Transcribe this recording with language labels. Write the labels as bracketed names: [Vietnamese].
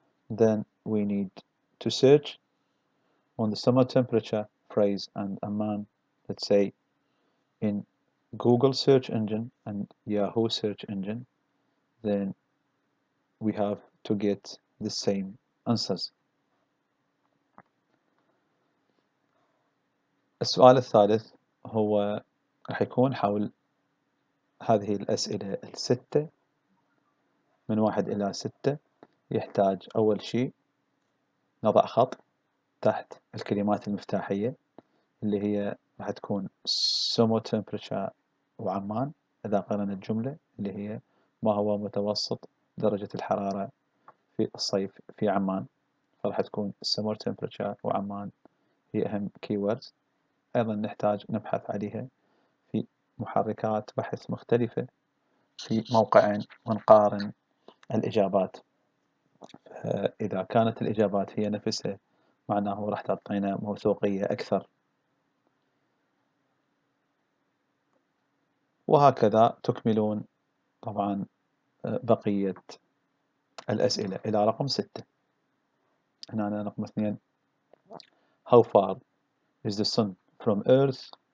[English] Then we need to search on the summer temperature phrase and Amman, let's say in Google search engine and Yahoo search engine. Then we have to get the same answers. [Arabic] السؤال الثالث هو راح يكون حول هذه الأسئلة الستة من 1 إلى 6. يحتاج أول شيء نضع خط تحت الكلمات المفتاحية اللي هي راح تكون [English] summer temperature [Arabic] وعمان إذا قرأنا الجملة اللي هي ما هو متوسط درجة الحرارة في الصيف في عمان. فراح تكون [English] summer temperature [Arabic] وعمان هي أهم keywords. أيضا نحتاج نبحث عليها في محركات بحث مختلفة في موقعين ونقارن الإجابات. إذا كانت الإجابات هي نفسها معناه راح تعطينا موثوقية أكثر. وهكذا تكملون طبعا بقية الأسئلة إلى رقم 6. هنا رقم 2 [English] How far is the sun from earth?